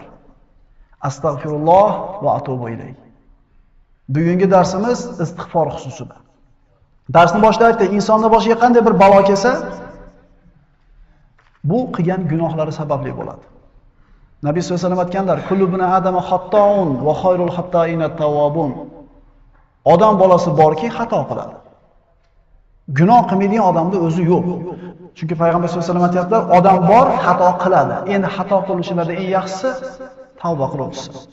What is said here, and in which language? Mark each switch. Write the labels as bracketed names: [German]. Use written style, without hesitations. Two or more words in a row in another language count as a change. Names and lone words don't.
[Arabic] أستغفر الله وأتوب إليه. [Uzbek] Bugungi darsimiz istig'for xususida. Darsni boshida aytdik, insonning boshiga qanday bir balo kelsa, bu qilgan gunohlari sababli bo'ladi. Nabiy [Arabic] صلى الله عليه وسلم [Uzbek] aytganlar: [Arabic] "كل بني آدم خطاء وخير الخطائين التوابون." [Uzbek] Odam bolasi borki, xato qiladi. Gunoh qilmaydigan odamning o'zi yo'q. Chunki payg'ambar [Arabic] صلى الله عليه وسلم [Uzbek] aytadilar, odam bor, xato qiladi. Endi xato qiluvchilarda eng yaxshisi tavba qiluvchisi.